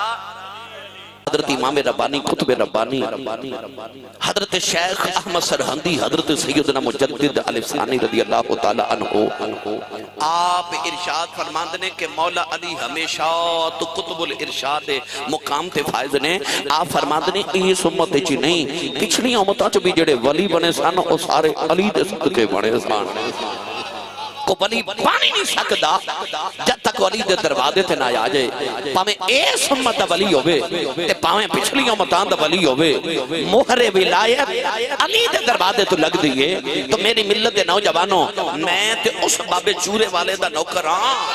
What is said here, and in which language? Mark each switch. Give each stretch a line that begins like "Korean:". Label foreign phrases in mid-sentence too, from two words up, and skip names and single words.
Punjabi: حضرت امام ربانی قطب ربانی حضرت شیخ احمد سرہندی حضرت سیدنا مجدد علیہ ثانی
Arabic: رضی اللہ تعالی عنہ
Punjabi: آپ ارشاد فرماند نے کہ مولا علی ہمیشہ تو قطب الارشاد مقام تے فائز نے آپ فرماند نے اس امت چی نہیں پچھلی امتاں چ بھی جڑے ولی بنے سن او سارے علی دے صدقے بنے سن کو ولی بانی نہیں سکدا جب تک ولی دے دروازے تے نہ آ جائے پاویں اس امت دا ولی ہوے تے پاویں پچھلی امتاں دا ولی ہوے مہر ولایت علی دے دروازے تو لگ دیے تو میری ملت دے نوجوانوں میں تے اس بابے چورے والے دا نوکر ہاں